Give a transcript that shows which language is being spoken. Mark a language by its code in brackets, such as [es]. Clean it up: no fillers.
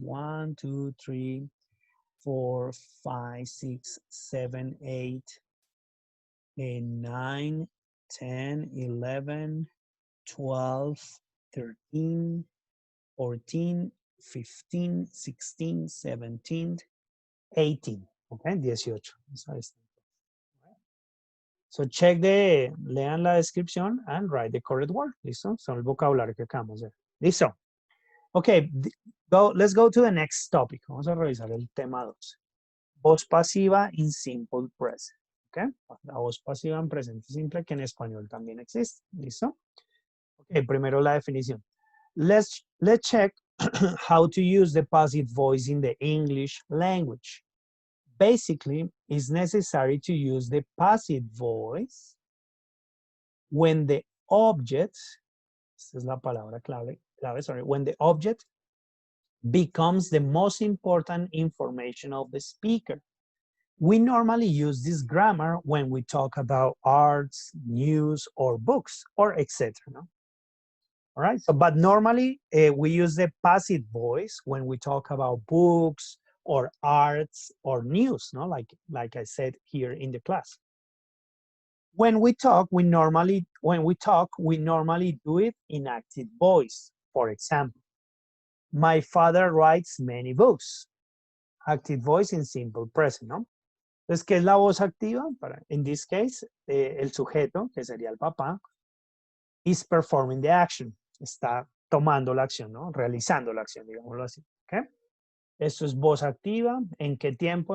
[en] 1, 2, 3, 4, 5, 6, 7, 8, 9, 10, 11, 12, 13, 14, 15, 16, 17, 18. Ok, 18. [es] Ahí está. [en] So [es] lean la descripción [en] and write the correct word. ¿Listo? [es] Son el vocabulario que acabamos de ver. ¿Listo? [en] Ok, let's go to the next topic. [es] Vamos a revisar el tema 2. Voz pasiva in simple present. ¿Ok? La voz pasiva en presente simple que en español también existe. ¿Listo? Ok, primero la definición. [en] Let's check how to use the passive voice in the English language. Basically, it's necessary to use the passive voice when the object, esta es la palabra clave, when the object becomes the most important information of the speaker. We normally use this grammar when we talk about arts, news, or books, or etc. No? All right, so, but normally we use the passive voice when we talk about books, or arts, or news, no? Like I said here in the class. When we talk, we normally do it in active voice. For example, my father writes many books. Active voice in simple present, ¿no? [es] Entonces, ¿qué es la voz activa? [en] In this case, [es] el sujeto, que sería el papá, [en] is performing the action. [es] Está tomando la acción, ¿no? Realizando la acción, digámoslo así. ¿Ok? Esto es voz activa. ¿En qué tiempo?